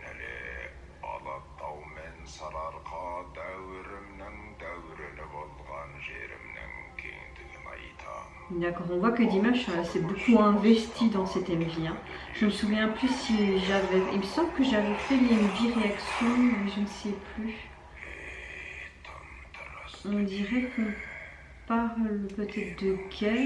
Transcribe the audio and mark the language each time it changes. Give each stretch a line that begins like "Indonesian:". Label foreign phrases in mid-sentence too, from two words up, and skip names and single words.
Kazakh: іле алатау мен сарыарқа дәуірімнің дәуірі болған жерімнің кеңдігін айтам.
French: D'accord, on voit que Dimash s'est beaucoup investi dans cet MV. Hein. Je me souviens plus si j'avais... Il me semble que j'avais fait les MV réactions, mais je ne sais plus. On dirait qu'on parle peut-être de guerre.